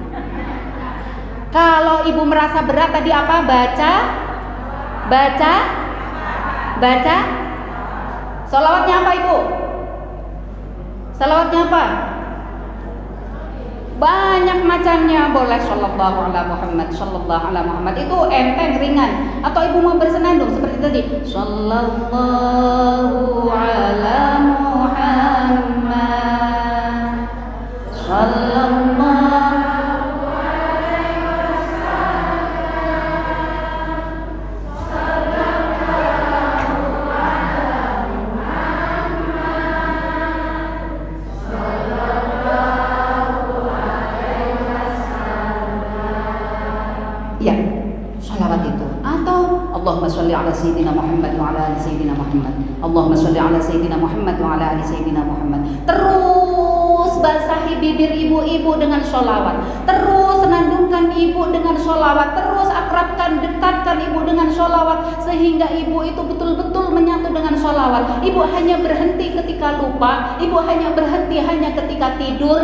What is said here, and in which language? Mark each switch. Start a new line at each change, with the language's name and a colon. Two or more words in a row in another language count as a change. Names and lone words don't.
Indonesian: Kalau Ibu merasa berat tadi apa? Baca sholawatnya apa Ibu? Sholawatnya apa? Banyak macamnya.
Arabic: Boleh صلى الله على محمد، صلى الله على محمد,
Indonesian: itu enteng ringan. Atau Ibu mau bersenandung seperti tadi,
Arabic: صلى الله على محمد، صلى الله عليه وسلم، صلى الله على محمد، صلى الله.
Indonesian: Ya, sholawat itu.
Arabic: Atau اللهم صل على سيدنا محمد وعلى آل سيدنا محمد. اللهم صل على سيدنا محمد وعلى آل سيدنا محمد.
Indonesian: Terus basahi bibir ibu-ibu dengan sholawat. Terus senandungkan ibu dengan sholawat. Terus akrabkan, dekatkan ibu dengan sholawat, sehingga ibu itu betul-betul menyatu dengan sholawat. Ibu hanya berhenti ketika lupa. Ibu hanya berhenti hanya ketika tidur.